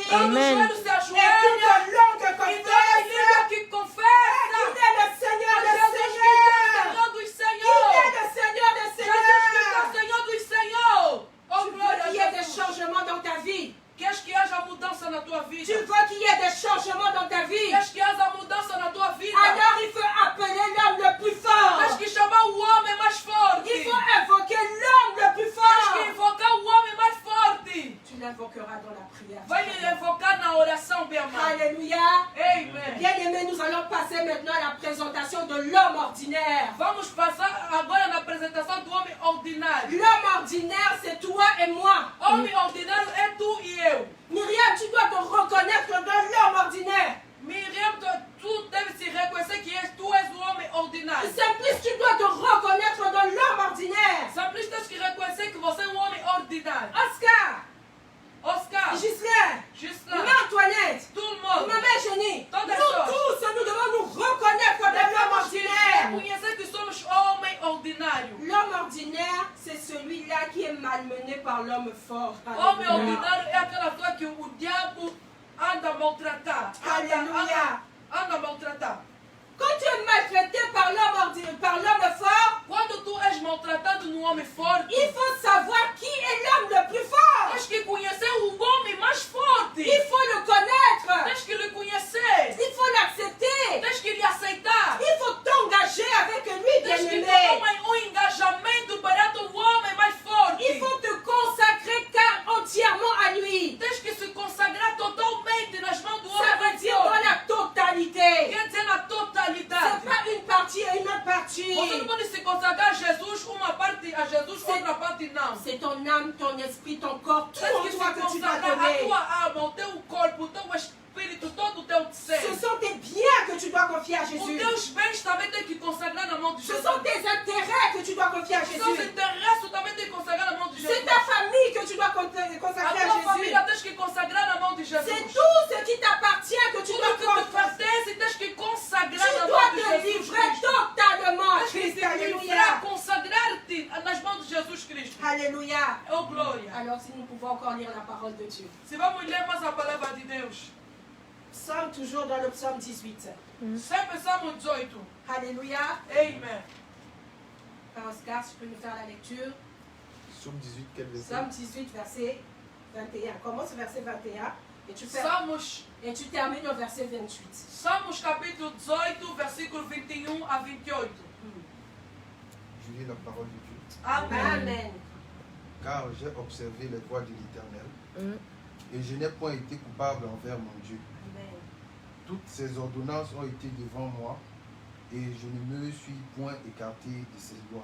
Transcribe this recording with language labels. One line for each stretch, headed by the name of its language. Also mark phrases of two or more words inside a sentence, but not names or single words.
French: Amen. et toute langue confesse que qu'il est le Seigneur des Seigneurs. Il est le Seigneur des Seigneurs. Tu veux qu'il y ait des changements dans ta vie.
Portuguese: Queres que haja mudança na tua vida?
French: Tu veux qu'il y ait des changements dans ta vie.
Portuguese: Queres que haja mudança na tua vida?
French: Alors il faut appeler l'homme le plus fort.
Portuguese: Tens que chamar o homem mais forte.
French: Il faut invoquer l'homme le plus
Portuguese: Tens que
French: fort.
Portuguese: invocar o homem mais forte.
French: Tu l'invoqueras dans la prière.
Portuguese: Vai invocar na oração, meu amado.
French: Alléluia. Amen. Bien aimé, nous allons passer maintenant à la présentation de l'homme ordinaire.
Portuguese: Vamos passar agora na apresentação do homem
French: ordinaire, c'est toi et moi.
Portuguese: Homem ordinário é tu e eu.
French: Myriam, tu dois te reconnaître dans l'homme ordinaire.
Portuguese: Miriam, tu deve se reconhecer que tu és o homem ordinário.
French: Simplice, tu dois te reconnaître dans l'homme ordinaire.
Portuguese: Simplesmente tens que reconhecer que você é um homem ordinário.
French: Oscar,
Portuguese: Oscar,
French: Gislain,
Portuguese: Gislain,
French: Antoinette, tout le monde. Maman Chénie,
Portuguese: Todas
French: nous
Portuguese: nós.
French: tous, nous devons nous reconnaître dans l'homme ordinaire.
Portuguese: Reconhecer que somos homem ordinário.
French: L'homme ordinaire, c'est celui-là qui est malmené par l'homme fort.
Portuguese: Homem Alléluia. ordinário é aquela pessoa que o diabo anda a maltratar. Alléluia. Anda a maltratar.
French: Quand tu es maltraité par l'homme fort,
Portuguese: Quando tu és maltratado num homem forte,
French: il faut savoir qui est l'homme le plus fort.
Portuguese: tens que conhecer o homem mais forte.
French: Il faut le connaître.
Portuguese: Tens que lhe conhecer.
French: Il faut l'accepter.
Portuguese: Tens que lhe aceitar.
French: Il faut t'engager avec lui,
Portuguese: Tens que
French: bien-aimé.
Portuguese: tomar engajamento perante o homem mais forte.
French: Il faut te consacrer entièrement à lui.
Portuguese: Tens que se consagrar totalmente nas mãos do
French: Ça
Portuguese: homem
French: veut
Portuguese: mais
French: dire dans
Portuguese: forte.
French: la totalité.
Portuguese: Quer dizer na totalidade.
French: C'est pas une partie et une autre partie.
Portuguese: Você não pode se consagrar a Jesus, uma parte a Jesus, outra parte não.
French: C'est ton âme, ton esprit, ton corps, tout
Portuguese: Tens
French: en
Portuguese: que se
French: toi que tu vas
Portuguese: consagrar a
French: donner.
Portuguese: tua alma, o teu corpo, o teu espírito, todo o teu ser.
French: Ce sont tes biens que tu dois confier à
Portuguese: Os
French: Jésus.
Portuguese: teus bens também tem que consagrar na mão de
French: Ce
Portuguese: Jesus.
French: sont tes intérêts que tu dois confier à
Portuguese: Os teus
French: Jésus.
Portuguese: interesses também tem que consagrar na mão de
French: C'est
Portuguese: Jesus.
French: ta famille que tu dois
Portuguese: A
French: consacrer à
Portuguese: tua
French: Jésus.
Portuguese: família tens que consagrar na mão de
French: C'est
Portuguese: Jesus.
French: tout ce qui t'appartient que tu
Portuguese: Tudo
French: dois
Portuguese: que te
French: consacrer.
Portuguese: pertence tens que
French: Tu
Portuguese: consagrar na
French: dois
Portuguese: mão de
French: te
Portuguese: Jesus
French: livrer
Portuguese: Cristo.
French: totalement à
Portuguese: Tens que
French: Christ.
Portuguese: te livrar,
French: Alléluia.
Portuguese: consagrar-te nas mãos de Jesus Cristo. Alléluia. Oh glória.
French: Alors si nous pouvons encore lire la parole de Dieu.
Portuguese: Se vamos ler mais a palavra de Deus.
French: Psaume toujours dans le psaume 18.
Portuguese: Sempre Salmo 18.
French: Alléluia. Amen. Frère Oscar, si tu peux nous faire la lecture. Psaume 18, quel verset? Psaume 18, verset 21. Commence au verset 21 et tu,
Portuguese: Salmos,
French: et tu termines au verset 28.
Portuguese: Salmos capítulo 18, versículo 21 a 28.
French: Je lis la parole de Dieu.
Portuguese: Amém.
French: Amen. Car j'ai observé les voies de l'Éternel, et je n'ai point été coupable envers mon Dieu. Amen. Toutes ses ordonnances ont été devant moi, et je ne me suis point écarté de ses lois.